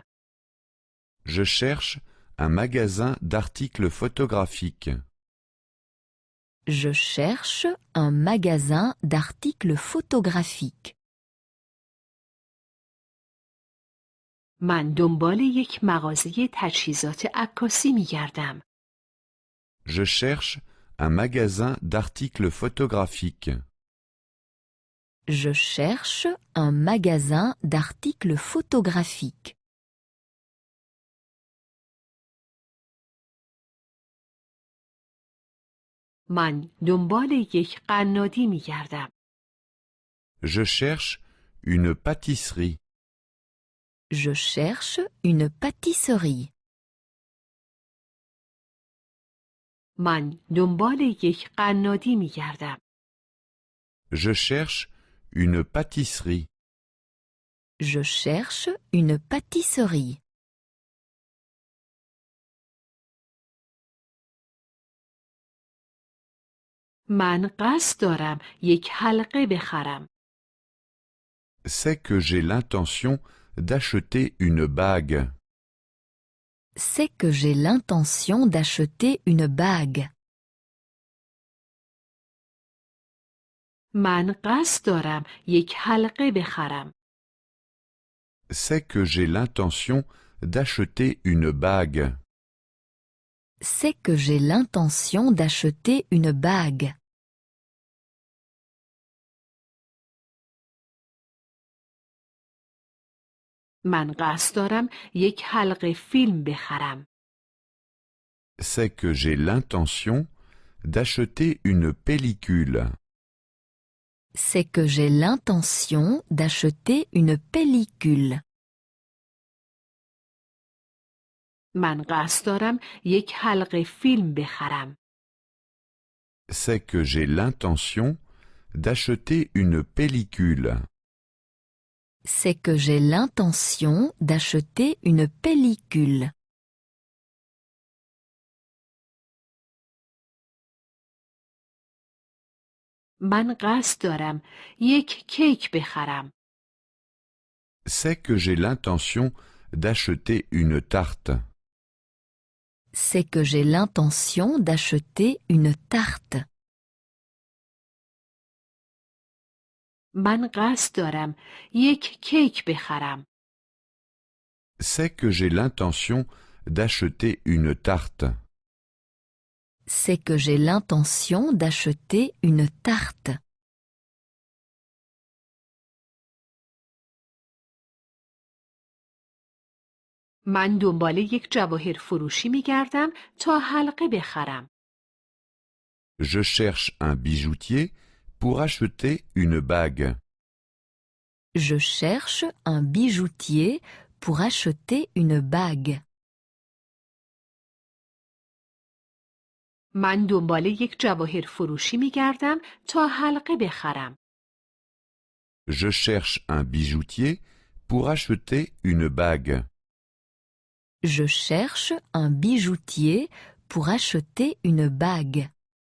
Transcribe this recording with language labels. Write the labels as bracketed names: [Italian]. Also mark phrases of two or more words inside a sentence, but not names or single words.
[French] Je cherche un magasin d'articles photographiques. Je cherche un magasin d'articles photographiques. [Persian] من دنبال یک مغازه تجهیزات عکاسی می گردم. [French] Je cherche un magasin d'articles photographiques. Je cherche un magasin d'articles photographiques. [Persian] من دنبال یک قنادی می گردم. [French] Je cherche une pâtisserie. Je cherche une pâtisserie. [Persian] من دنبال یک قنادی می گردم. [French] Je cherche une pâtisserie. Je cherche une pâtisserie. [Persian] من قصد دارم یک حلقه بخرم. [French] C'est que j'ai l'intention d'acheter une bague. C'est que j'ai l'intention d'acheter une bague. [Persian] من قصد دارم یک حلقه بخرم. [French] C'est que j'ai l'intention d'acheter une bague. C'est que j'ai l'intention d'acheter une bague. [Persian] من قصد دارم یک حلقه فیلم بخرم. [French] C'est que j'ai l'intention d'acheter une pellicule. C'est que j'ai l'intention d'acheter une pellicule. [Persian] من قصد دارم یک حلقه فیلم بخرم. [French] C'est que j'ai l'intention d'acheter une pellicule. C'est que j'ai l'intention d'acheter une pellicule. [Persian] من قصد دارم یک کیک بخرم. [French] C'est que j'ai l'intention d'acheter une tarte. C'est que j'ai l'intention d'acheter une tarte. [Persian] من قصد دارم یک کیک بخرم. [French] C'est que j'ai l'intention d'acheter une tarte. C'est que j'ai l'intention d'acheter une tarte. [Persian] من دنبال یک جواهر فروشی می گردم تا حلقه بخرم. [French] Je cherche un bijoutier pour acheter une bague. Je cherche un bijoutier pour acheter une bague. [Persian] من دنبال یک جواهر فروشی می گردم تا حلقه بخرم. [French] Je cherche un bijoutier pour acheter une bague. Je cherche un bijoutier pour acheter une bague.